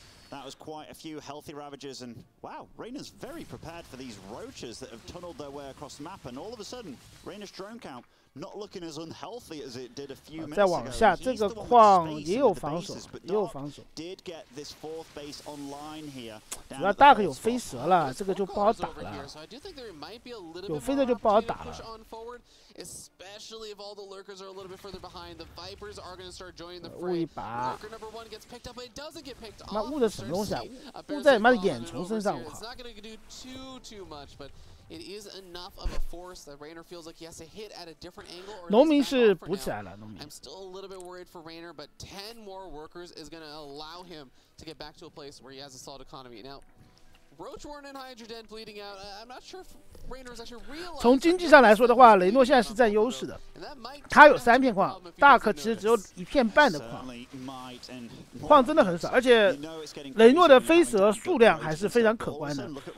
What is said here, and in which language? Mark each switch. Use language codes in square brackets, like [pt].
[en] That was quite a few healthy ravagers, and wow, Reynor's very prepared for these roaches that have tunneled their way across the map, and all of a sudden, Reynor's drone count not looking as unhealthy as it did a few minutes ago. [zh] 再往下，这个矿也有防守，也有防守。 [en] Did get this fourth base online here. [zh] 主要大可有飞蛇了，这个就不好打了。有飞蛇就不好打了。 [en] Especially if all the lurkers are a little bit further behind, the Vipers are going to start joining the [zh] 误一 [en] fray. [zh] 把， [en] Lurker number 1 gets picked up, but it doesn't get picked off. [zh] 妈误的什么东西啊？误在妈的眼虫身上！ [en] It's not going to do too much, but it is enough of a force that Reynor feels like he has to hit at a different angle. [zh] 农民是补起来了，农民。 [en] I'm still a little bit worried for Reynor, but 10 more workers is going to allow him to get back to a place where he has a solid economy. Now, Roachworn and Hydra Den bleeding out. I'm not sure if Reynor is actually realizing. [zh] 从经济上来说的话，雷诺现在是占优势的。他有3片矿，大可其实只有1片半的矿，矿真的很少，而且雷诺的飞蛇数量还是非常可观的。